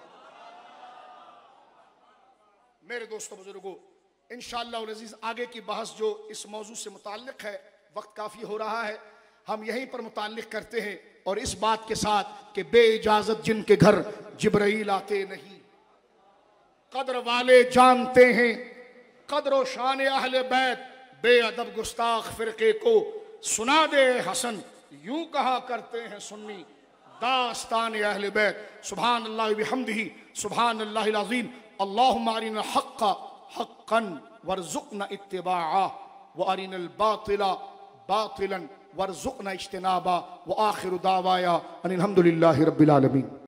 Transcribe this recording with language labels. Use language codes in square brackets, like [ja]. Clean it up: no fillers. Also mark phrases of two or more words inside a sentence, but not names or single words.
[ur] میرے دوستوں بزرگوں، ان شاء اللہ عزیز آگے کی بحث جو اس موضوع سے متعلق ہے، وقت کافی ہو رہا ہے، ہم یہیں پر متعلق کرتے ہیں، اور اس بات کے ساتھ کہ بے اجازت جن کے گھر جبرائیل آتے نہیں، قدر والے جانتے ہیں، قدر شان اہل بیت بے ادب گستاخ فرقے کو سنا دے حسن، یوں کہا کرتے ہیں سنی داستان اہل بیت. [ar] سبحان الله وبحمده سبحان الله العظيم. اللهم أرنا الحق حقا وارزقنا اتباعه وأرنا الباطل باطلا وارزقنا اجتنابه وآخر دعوانا أن الحمد لله رب العالمين.